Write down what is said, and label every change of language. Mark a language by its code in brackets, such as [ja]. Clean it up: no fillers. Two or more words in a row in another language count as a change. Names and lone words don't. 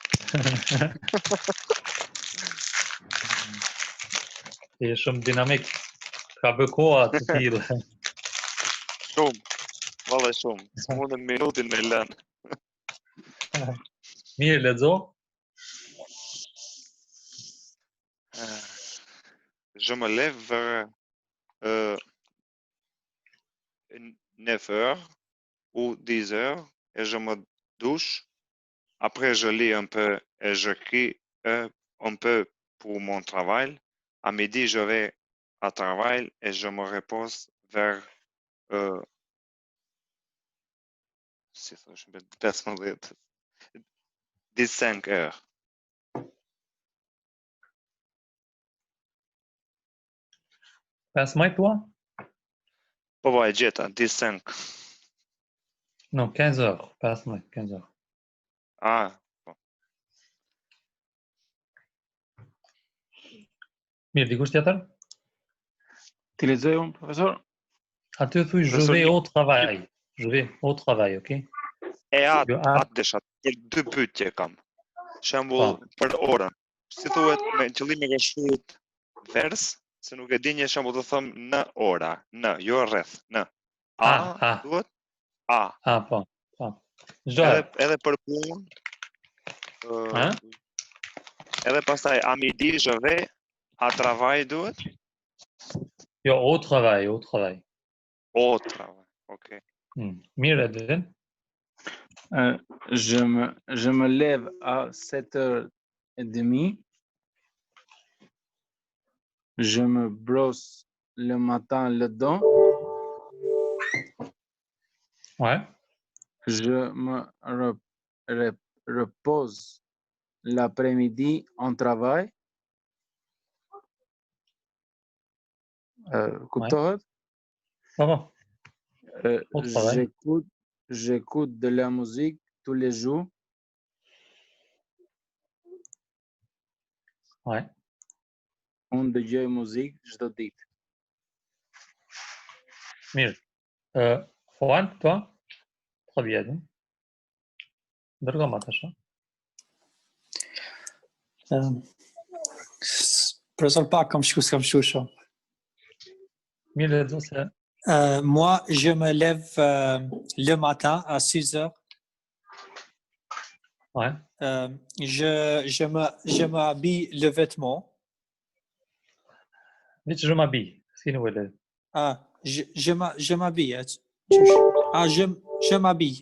[sq] Ti je shumë dinamik. Ka bë koha të tillë. Shumë. Valla shumë. S'mundem minutin me lënë. Mirë, lexo. [fr] Je me lève vers 9 heures ou 10 heures et je me douche. Après, je lis un peu et j'écris un peu pour mon travail. À midi, je vais à travail et je me repose vers 15 heures. [sq] Pas maj tua? Po, e gjeta, 15. [fr] Non, 15 heures. [sq] Pas maj, [fr] 15 heures. Ah, [sq] Mirë, dikush tjetër? Ti lexoj unë, profesor? Aty thuj je Profesor, [fr] vais au travail. Je vais au travail, ok? e [sq] Jo, atë desha, për dy pyetje kam. Shembull, për orën. Si thuhet me qëllim e shkruajt vers, se nuk e di një shembull të them në ora, në, jo rreth, në. A, duhet? A. Po. Edhe për punë. Edhe pastaj [fr] a midi je vais à travail [sq] duhet? Jo, [fr] au travail, au travail. Au travail, ok. [sq] Mirë, Edvin. [fr] Je me lève à 7h30. Je me brosse le matin les dents. Ouais. Je me repose l'après-midi en travail. [sq] Kuptohet? Po. [fr] Au travail. J'écoute de la musique tous les jours. Ouais. [sq] Unë dëgjoj muzikë çdo ditë. Mirë. [fr] Juan, toi? Très bien. [sq] Dërgo ma tash. Professeur pak kam shku s'kam shku shumë. Mirë, lexo se. [fr] Moi, je me lève le matin à 6 heures. Ouais. Je m'habille le vêtement. Dici je m'habille. Si nous voulons. Je m'habille. Je m'habille.